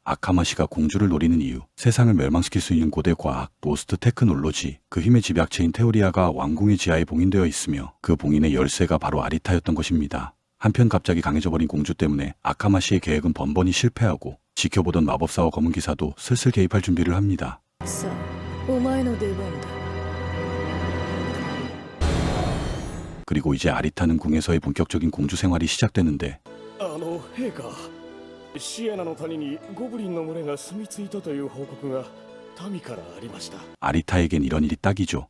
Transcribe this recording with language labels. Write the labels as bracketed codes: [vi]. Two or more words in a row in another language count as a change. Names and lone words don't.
[ko] 아카마시가 공주를 노리는 이유, 세상을 멸망시킬 수 있는 고대 과학, 로스트 테크놀로지, 그 힘의 집약체인 테오리아가 왕궁의 지하에 봉인되어 있으며 그 봉인의 열쇠가 바로 아리타였던 것입니다. 한편 갑자기 강해져버린 공주 때문에 아카마시의 계획은 번번이 실패하고 지켜보던 마법사와 검은 기사도 슬슬 개입할 준비를 합니다. [ja] さあお前の出番だ。 [ko] 그리고 이제 아리타는 궁에서의 본격적인 공주 생활이 시작되는데 [ja] 陛下、シエナの谷にゴブリンの群れが住み着いたという報告が民からありました。 [ko] 아리타에겐 이런 일이 딱이죠.